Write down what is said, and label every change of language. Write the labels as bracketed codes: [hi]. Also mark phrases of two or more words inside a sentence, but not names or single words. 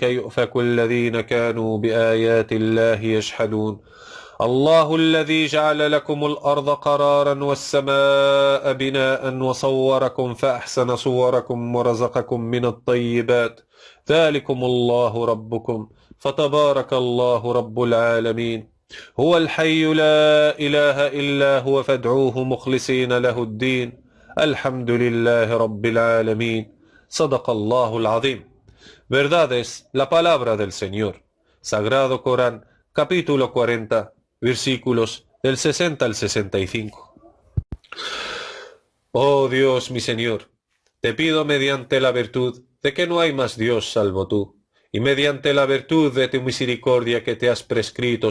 [ar] يؤفك الذين كانوا بآيات الله يجحدون الله الذي جعل لكم الأرض قرارا والسماء بناء وصوركم فأحسن صوركم ورزقكم من الطيبات ذلكم الله ربكم فتبارك الله رب العالمين هو الحي لا إله إلا هو فادعوه مخلصين له الدين الحمد لله رب العالمين صدق الله العظيم. [es] Verdad es la palabra del Señor. Sagrado Corán, capítulo 40, versículos del 60 al 65. Oh Dios, mi Señor, te pido mediante la virtud de que no hay más Dios salvo tú, y mediante la virtud de tu misericordia que te has prescrito